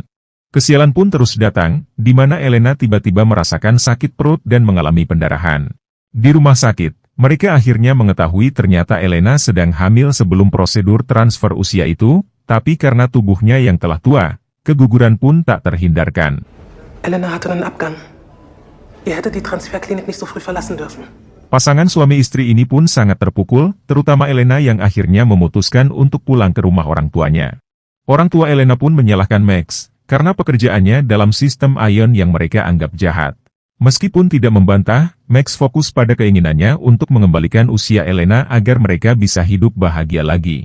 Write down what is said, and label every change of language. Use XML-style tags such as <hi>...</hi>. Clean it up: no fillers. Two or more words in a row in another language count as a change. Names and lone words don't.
<id>Kesialan pun terus datang, di mana Elena tiba-tiba merasakan sakit perut dan mengalami pendarahan. Di rumah sakit, mereka akhirnya mengetahui ternyata Elena sedang hamil sebelum prosedur transfer usia itu, tapi karena tubuhnya yang telah tua, keguguran pun tak terhindarkan.</id> <de>Elena hatte einen Abgang. Ihr hättet die Transferklinik nicht so früh verlassen dürfen.</de> <id>Pasangan suami istri ini pun sangat terpukul, terutama Elena yang akhirnya memutuskan untuk pulang ke rumah orang tuanya. Orang tua Elena pun menyalahkan Max, karena pekerjaannya dalam sistem Ion yang mereka anggap jahat. Meskipun tidak membantah, Max fokus pada keinginannya untuk mengembalikan usia Elena agar mereka bisa hidup bahagia lagi.</id>